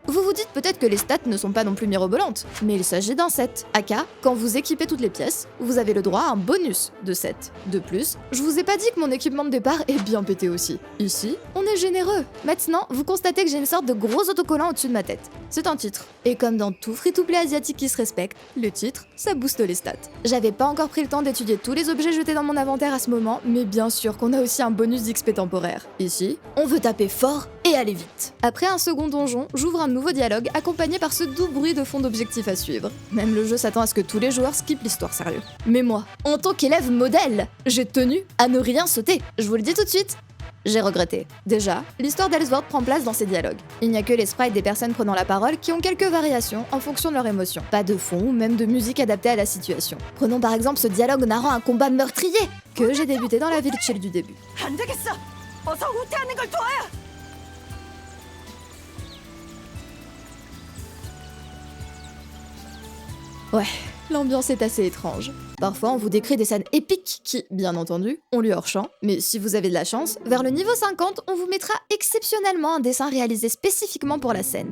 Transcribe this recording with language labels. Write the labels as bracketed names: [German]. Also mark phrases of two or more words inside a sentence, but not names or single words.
[French] Vous vous dites peut-être que les stats ne sont pas non plus mirobolantes, mais il s'agit d'un set. Aka, quand vous équipez toutes les pièces, vous avez le droit à un bonus de set. De plus, je vous ai pas dit que mon équipement de départ est bien pété aussi. Ici, on est généreux. Maintenant, vous constatez que j'ai une sorte de gros autocollant au-dessus de ma tête. C'est un titre. Et comme dans tout free-to-play asiatique qui se respecte, le titre, ça booste les stats. J'avais pas encore pris le temps d'étudier tous les objets jetés dans mon inventaire à ce moment, mais bien sûr qu'on a aussi un bonus d'XP temporaire. Ici, on veut taper fort et aller vite. Après un second donjon, j'ouvre un nouveau dialogue accompagné par ce doux bruit de fond d'objectif à suivre. Même le jeu s'attend à ce que tous les joueurs skippent l'histoire, sérieux. Mais moi, en tant qu'élève modèle, j'ai tenu à ne rien sauter. Je vous le dis tout de suite. J'ai regretté. Déjà, l'histoire d'Elsword prend place dans ces dialogues. Il n'y a que les sprites des personnes prenant la parole qui ont quelques variations en fonction de leur émotion. Pas de fond ou même de musique adaptée à la situation. Prenons par exemple ce dialogue narrant un combat meurtrier que j'ai débuté dans la ville chill du début. [Korean] 안 되겠어. 어서 후퇴하는 걸 도와야. [French] Ouais, l'ambiance est assez étrange. Parfois, on vous décrit des scènes épiques qui, bien entendu, ont lieu hors champ, mais si vous avez de la chance, vers le niveau 50, on vous mettra exceptionnellement un dessin réalisé spécifiquement pour la scène.